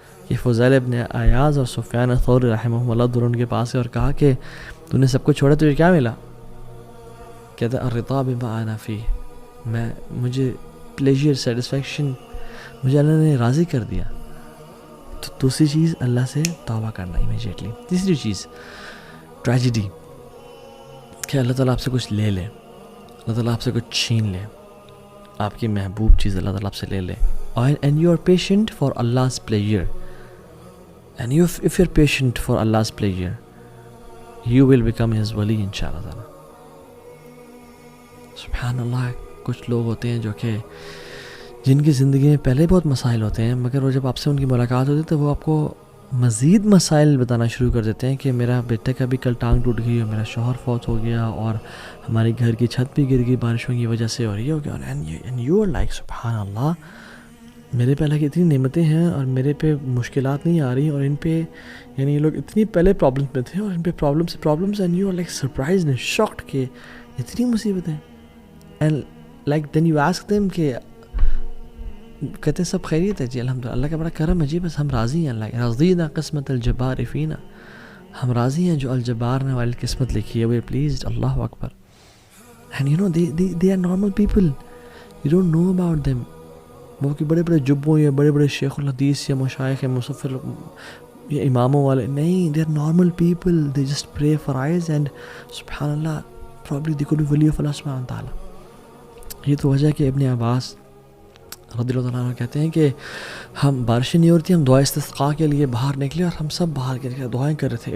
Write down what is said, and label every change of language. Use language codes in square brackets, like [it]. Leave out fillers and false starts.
[ur] یہ فضیل ابن عیاض اور سفیان ثوری رحمہ اللہ دونوں ان کے پاس ہے اور کہا کہ تو نے سب کچھ چھوڑا تجھے کیا ملا؟ کہتا ہے [ar] الرضا بما انا فیہ، [ur] مجھے [en] pleasure satisfaction [ur] مجھے اللہ نے راضی کر دیا. تو دوسری چیز اللہ سے توبہ کرنا امیجیٹلی. تیسری چیز ٹریجڈی، کہ اللہ تعالیٰ آپ سے کچھ لے لے، اللہ تعالیٰ آپ سے کچھ چھین لے، آپ کی محبوب چیز اللہ تعالیٰ آپ سے لے لے. [en] And you are patient for Allah's pleasure، اینڈ if you're patient for Allah's pleasure you will become his wali انشاءاللہ تعالیٰ. [ar] سبحان اللہ. [ur] کچھ لوگ ہوتے ہیں جو کہ جن کی زندگی میں پہلے بہت مسائل ہوتے ہیں، مگر وہ جب آپ سے ان کی ملاقات ہوتی ہے تو وہ آپ کو مزید مسائل بتانا شروع کر دیتے ہیں کہ میرا بیٹے کا بھی کل ٹانگ ٹوٹ گئی اور میرا شوہر فوت ہو گیا اور ہماری گھر کی چھت بھی گر گئی بارشوں کی وجہ سے اور یہ ہو گیا. [en] and you are like [ur] سبحان اللہ، میرے پہ اللہ کی اتنی نعمتیں ہیں اور میرے پہ مشکلات نہیں آ رہی، اور ان پہ یہ لوگ اتنی پہلے پرابلمس میں تھے اور ان پہ problems [en] and you are like surprised and shocked [ur] کہ اتنی مصیبتیں. [en] and like then you ask them [ur] کہ کہتے ہیں سب خیریت ہے؟ جی الحمدللہ، اللہ کا بڑا کرم ہے، جی بس ہم راضی ہیں. [ar] اللہ رضینا قسمت الجبار فینا، [ur] ہم راضی ہیں جو الجبار نے والی قسمت لکھی ہے، [en] We are pleased. [ar] اللہ اکبر. [en] And they are normal people, you don't know about them. [ur] وہ کہ بڑے بڑے جبوں یا بڑے بڑے شیخ الحدیث یا مشائخ یا مصفر یا اماموں والے نہیں، [en] they are normal people, they just pray for eyes and [ur] سبحان اللہ [en] probably they could be wali of Allah [ur] سبحانہ وتعالی. یہ تو وجہ ہے کہ ابن عباس رضی اللہ عنہ کہتے ہیں کہ ہم بارشیں نہیں ہو رہی تھی، ہم دعا استسقاء کے لیے باہر نکلے اور ہم سب باہر کے دعائیں کر رہے تھے.